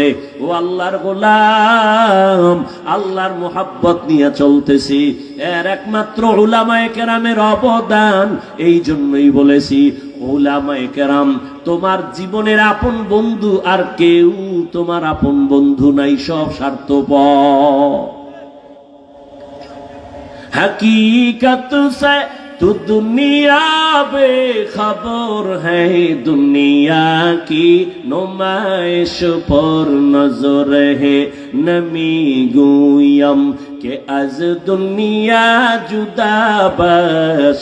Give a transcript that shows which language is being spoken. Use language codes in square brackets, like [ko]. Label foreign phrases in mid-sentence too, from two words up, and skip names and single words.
[bn] ও আল্লাহর গোলাম, আল্লাহর মোহাব্বত নিয়ে চলতেছি, এর একমাত্র উলামায়ে কেরামের অবদান। এই জন্যই বলেছি উলামায়ে কেরাম তোমার জীবনের আপন বন্ধু, আর কেউ তোমার আপন বন্ধু নাই, সব স্বার্থপর। [ur] حقیقت سے تو دنیا بےخبر ہے، دنیا کی نمائش پر نظر ہے, [fa] نمی گویم [ur] کہ آج دنیا جدا بس,